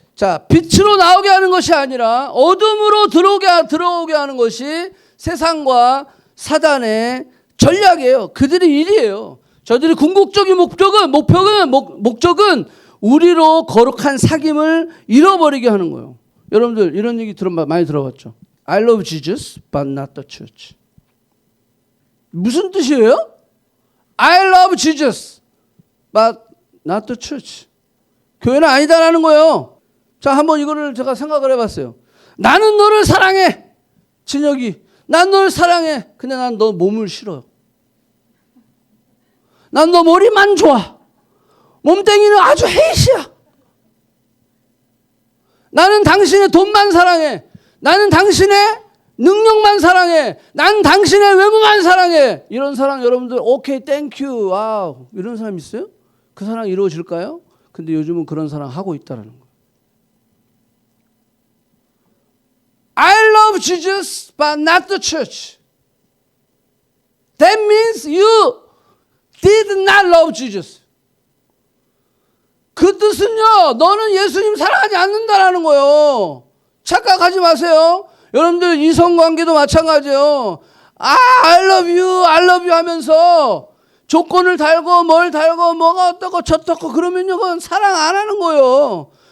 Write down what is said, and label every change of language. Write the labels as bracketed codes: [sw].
[ko] 자, 빛으로 나오게 하는 것이 아니라 어둠으로 들어오게 하는 것이 세상과 사단의 전략이에요. 그들의 일이에요. 저들의 궁극적인 목적은 우리로 거룩한 사귐을 잃어버리게 하는 거예요. 여러분들 이런 얘기 많이 들어봤죠? [en] I love Jesus but not the church. [ko] 무슨 뜻이에요? [en] I love Jesus but not the church. [ko] 교회는 아니다라는 거예요. 자, 한번 이거를 제가 생각을 해봤어요. 나는 너를 사랑해. 진혁이, 난 너를 사랑해. 근데 난 너 몸을 싫어요. 난 너 머리만 좋아. 몸뚱이는 아주 헤이시야. 나는 당신의 돈만 사랑해. 나는 당신의 능력만 사랑해. 난 당신의 외모만 사랑해. 이런 사랑 여러분들 오케이 땡큐 와우 이런 사람 있어요? 그 사랑 이루어질까요? 근데 요즘은 그런 사랑 하고 있다는 거예요. [en] I love Jesus but not the church. That means you did not love Jesus. [ko] 그 뜻은요, 너는 예수님 사랑하지 않는다라는 거예요. 착각하지 마세요. 여러분들 이성관계도 마찬가지예요. [en] I love you, I love you [ko] 하면서 조건을 달고 뭘 달고 뭐가 어떻고 저떻고 그러면요, 그건 사랑 안 하는 거예요.